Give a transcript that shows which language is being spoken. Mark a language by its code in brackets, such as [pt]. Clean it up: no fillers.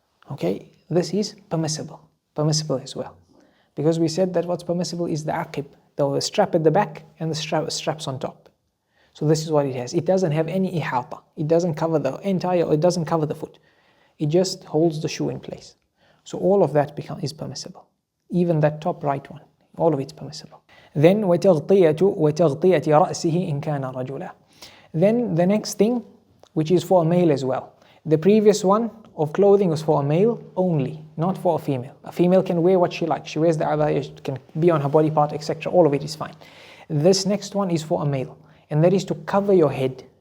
[en] Okay, this is permissible. Permissible as well. Because we said that what's permissible is the aqib, the strap at the back and the straps on top. So this is what it has. It doesn't have any ihata. It doesn't cover the entire, it doesn't cover the foot. It just holds the shoe in place. So all of that is permissible. Even that top right one, all of it's permissible. [ar] Then وَتَغْطِيَةِ رَأْسِهِ إِنْ كَانَ رَجُلًا. [en] Then the next thing, which is for a male as well. The previous one of clothing was for a male only, not for a female. A female can wear what she likes. She wears the abaya, it can be on her body part, etc. All of it is fine. This next one is for a male. And that is to cover your head.